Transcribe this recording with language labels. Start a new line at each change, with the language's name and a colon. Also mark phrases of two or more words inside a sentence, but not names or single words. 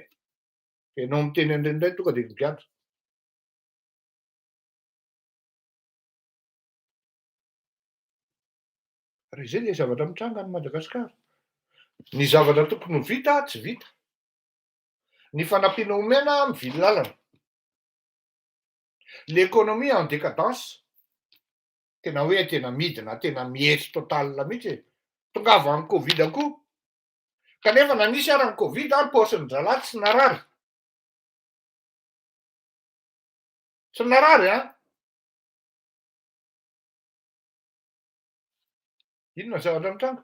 Malagasy: Enao miteny indray tonga dia migadra. Raha izay ilay zavatra mitranga any Madagasikara. Ny zavatra tokony ho vita tsy vita. Ny fanampiana omena mivily lalana.
French: L'économie en décadence.
Malagasy: Tena hoe tena midina, tena mihetsy total mihitsy. Tongava amin'ny Covid koa. Kanefa nanisy ary ny Covid ny paosin'ny zalahy tsy narary. Tsy narary Inona zavatra mitranga?